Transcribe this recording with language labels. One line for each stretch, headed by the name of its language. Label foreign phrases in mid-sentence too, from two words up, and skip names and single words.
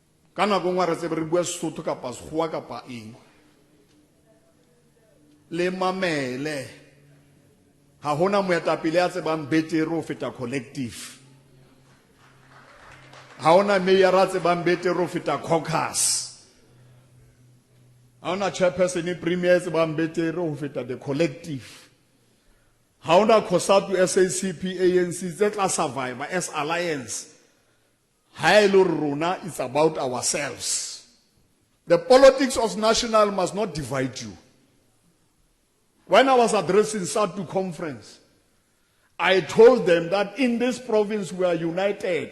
Southern Sotho: ka nako ngwe re tsebe re bua Sesotho kapa Sekgowa kapa eng le mamele ha hona moetapele ya tsebang betere ho feta collective, ha hona mayor a tsebang betere ho feta caucus, ha hona chairperson e premier e tsebang betere ho feta
English: the collective,
Southern Sotho: ha hona COSATU, SACP, ANC tse tla
English: survivor as alliance. Rona, it's about ourselves. The politics of national must not divide you. When I was addressing SATU conference, I told them that in this province we are united.